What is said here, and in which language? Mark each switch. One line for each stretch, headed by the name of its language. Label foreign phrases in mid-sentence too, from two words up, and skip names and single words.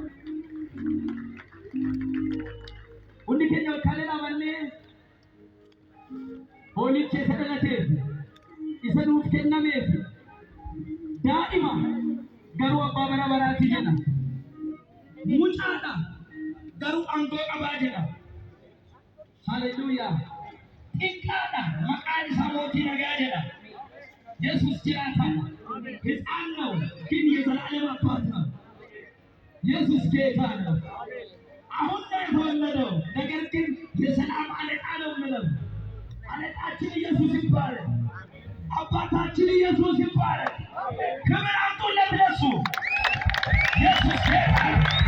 Oromo: Hundi keenya kalee dhaabannee hoolicha isa dhalateef isa nuuf kennameef daa'ima garuu abbaa bara baraati jedha. Mucaadha garuu aangoo qabaa jedha. Haleluuyaa. Inkada maqaan isaa mootii nagaa jedha. Yesuus jiraataadha.
Amharic: Hitsaan ነው ግን የዘላለም አባት ነው። ኢየሱስ ጌታ ነው። አሁን ነው የተወለደው፣ ነገር ግን የሰላም አለቃ ነው የምለው። አለቃችን ኢየሱስ ይባረክ። አባታችን ኢየሱስ ይባረክ። ክብር አምጡለት ለእሱ። ኢየሱስ ጌታ ነው።